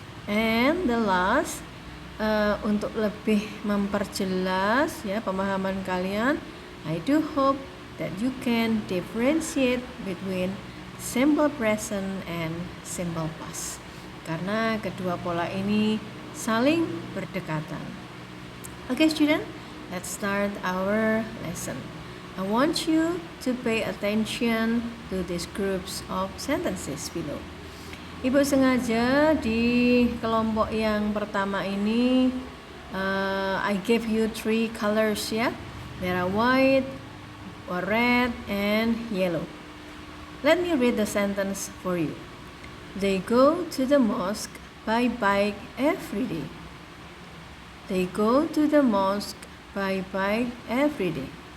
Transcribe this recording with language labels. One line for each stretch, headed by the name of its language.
English: And the last,
Indonesian: untuk lebih memperjelas pemahaman kalian,
English: I do hope that you can differentiate between simple present and simple past.
Indonesian: Karena kedua pola ini saling berdekatan.
English: Okay, student, let's start our lesson. I want you to pay attention to these groups of sentences below.
Indonesian: Ibu sengaja di kelompok yang pertama ini
English: I gave you 3 colors
Indonesian: ya.
English: There are white, or red, and yellow. Let me read the sentence for you. They go to the mosque by bike every day. They go to the mosque by bike every day.